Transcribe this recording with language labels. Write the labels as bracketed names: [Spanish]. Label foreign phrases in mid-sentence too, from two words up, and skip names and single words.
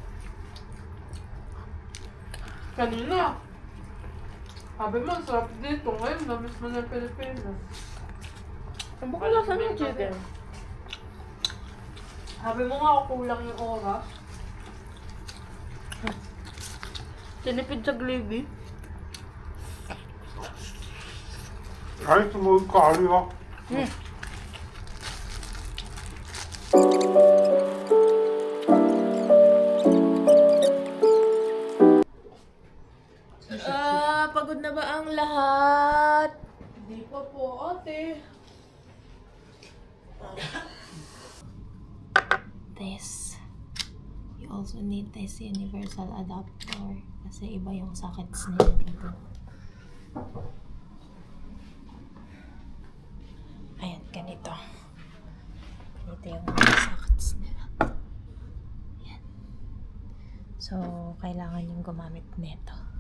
[Filipino] Kanina. Sabi mo, ang sarap dito. Ngayon, namiss mo na yung Pilipinas. Ang baka lasa ng chicken. Sabi mo nga, kulang yung oras. Tinipid sa gravy. [Korean] 아이스 먹을 거 아니야? [Filipino] Pagod na ba ang lahat? Hindi pa po, ate. [English] This. You also need this universal adapter [Filipino] kasi iba yung sockets nila dito. Ayan, ganito. Ganito yung mga sockets nila. Ayan. So, kailangan yung gumamit nito.